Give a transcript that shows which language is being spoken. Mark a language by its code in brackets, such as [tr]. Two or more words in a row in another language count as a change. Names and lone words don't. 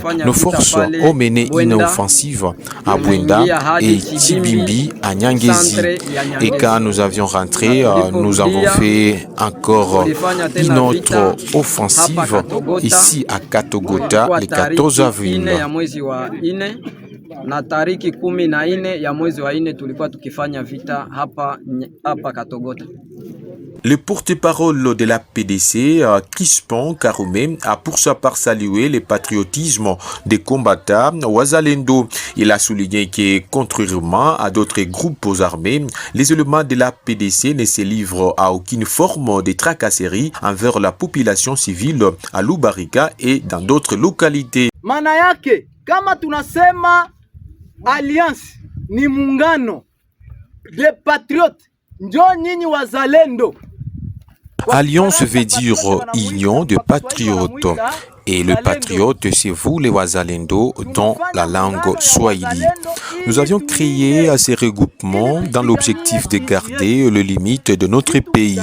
[fr] Nos forces ont mené une offensive à Bwenda et Tibimbi à Nyangezi. Et quand nous avions rentré, nous avons fait encore une autre offensive ici à Katogota le 14 avril. [sw] Na tariki 14 ya mwezi wa 4 tulikuwa tukifanya vita hapa Katogota. [fr] Le porte-parole de la PDC, Crispin Karoumé, a pour sa part salué le patriotisme des combattants Wazalendo. Il a souligné que, contrairement à d'autres groupes armés, les éléments de la PDC ne se livrent à aucune forme de tracasserie envers la population civile à Lubarika et dans d'autres localités. [sw] Maana yake, kama tunasema alliance ni muungano [fr] de patriotes, [sw] njoo nyinyi wazalendo. [fr] Alliance veut dire union de patriotes. Et le patriote, c'est vous les Wazalendo dans la langue Swahili. Nous avions créé ces regroupements dans l'objectif de garder les limites de notre pays.